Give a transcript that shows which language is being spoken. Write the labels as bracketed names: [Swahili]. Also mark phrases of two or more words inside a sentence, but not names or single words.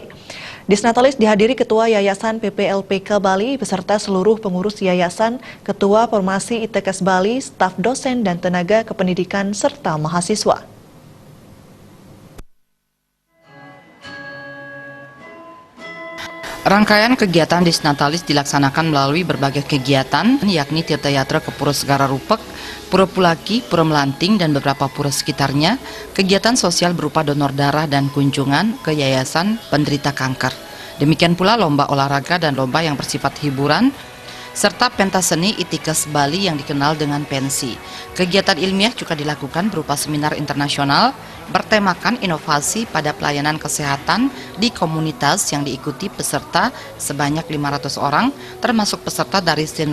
[Indonesian] Disnatalis dihadiri Ketua Yayasan PPLPK Bali beserta seluruh pengurus yayasan, Ketua Formasi ITKes Bali, staf dosen dan tenaga kependidikan serta mahasiswa. Rangkaian kegiatan Disnatalis dilaksanakan melalui berbagai kegiatan, yakni Tirta Yatra ke Pura Segara Rupek, Pura Pulaki, Pura Melanting, dan beberapa pura sekitarnya, kegiatan sosial berupa donor darah dan kunjungan ke yayasan penderita kanker. Demikian pula lomba olahraga dan lomba yang bersifat hiburan, serta pentas seni ITKes Bali yang dikenal dengan pensi. Kegiatan ilmiah juga dilakukan berupa seminar internasional bertemakan inovasi pada pelayanan kesehatan di komunitas yang diikuti peserta sebanyak 500 orang, termasuk peserta dari St.